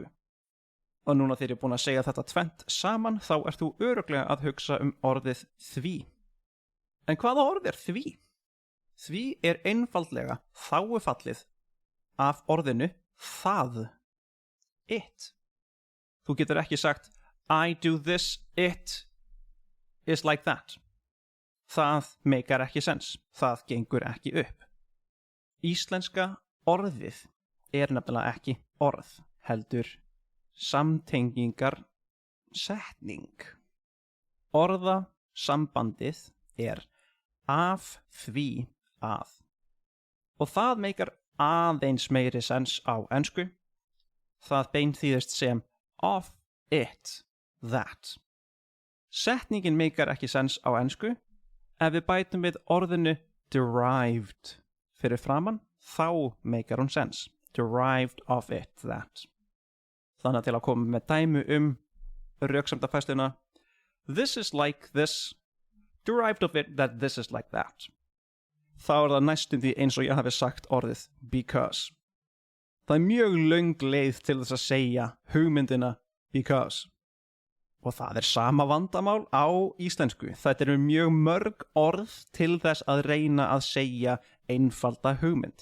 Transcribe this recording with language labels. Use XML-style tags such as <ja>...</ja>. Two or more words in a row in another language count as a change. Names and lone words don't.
<is>Og núna þegar ég er búin að segja þetta tvennt saman, þá ert þú örugglega að hugsa orðið því. En hvaða orð því? Því einfaldlega þágufallið af orðinu það, it. Þú getur ekki sagt,</is> <en>I do this, it is like that.</en> <is>Það meikar ekki sens, það gengur ekki upp. Íslenska orðið nefnilega ekki orð, heldur samtengingar setning. Orðasambandið af því að. Og það meikar aðeins meiri sens á ensku. Það beinþýðist sem</is> <en>of it, that.</en> <is>Setningin meikar ekki sens á ensku. Ef við bætum við orðinu derived fyrir framan, þá meikar hún sens.</is> <en>Derived of it, that.</en> <is>Þannig til að koma með dæmi röksemdafærsluna.</is> <en>This is like this, derived of it that this is like that.</en> <is>Þá það næstum því eins og ég hafi sagt orðið because. Það mjög löng leið til þess að segja hugmyndina because. Og það sama vandamál á íslensku. Þetta mjög mörg orð til þess að reyna að segja einfalda hugmynd.</is>